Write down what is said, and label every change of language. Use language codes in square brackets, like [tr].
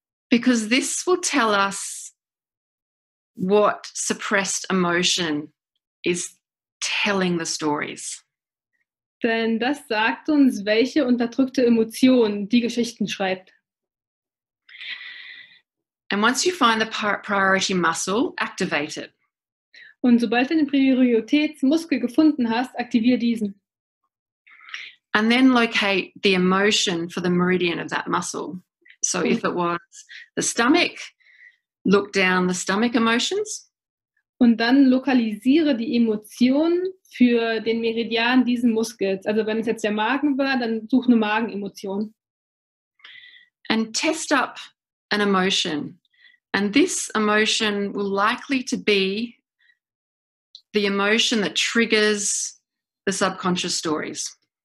[en] Because this will tell us what suppressed emotion is telling the stories. [de] Denn das sagt uns, welche unterdrückte Emotion die Geschichten schreibt. [en] And once you find the priority muscle, activate it. [de] Und sobald du den Prioritätsmuskel gefunden hast, aktivier diesen. [en] And then locate the emotion for the meridian of that muscle. So if it was the stomach, look down the stomach emotions. [de] Und dann lokalisiere die Emotion für den Meridian diesen Muskels. Also wenn es jetzt der Magen war, dann such eine Magenemotion. [en] And test up an emotion. And this emotion will likely to be the emotion that triggers the subconscious stories.